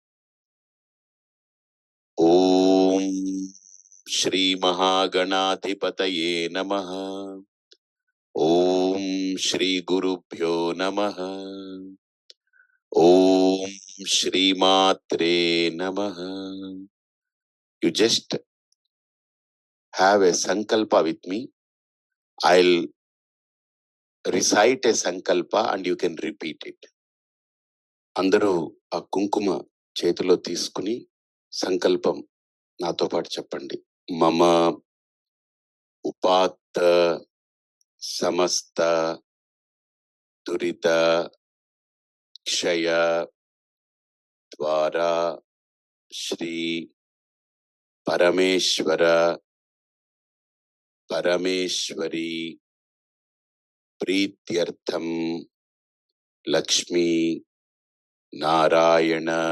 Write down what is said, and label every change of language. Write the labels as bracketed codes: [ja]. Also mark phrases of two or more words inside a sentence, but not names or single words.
[sa] ॐ श्री महागणाधिपतये नमः. ॐ श्री गुरुभ्यो नमः. ॐ श्री मात्रे नमः. [en] You just have a sankalpa with me. I'll recite a sankalpa and you can repeat it. [te] అందరూ ఆ కుంకుమ చేతిలో తీసుకుని సంకల్పం నాతో పాటు చెప్పండి. [sa] मम उपात्त समस्त दुरित क्षय द्वारा श्री परमेश्वर परमेश्वरी प्रीत्यर्थम लक्ष्मी नारायण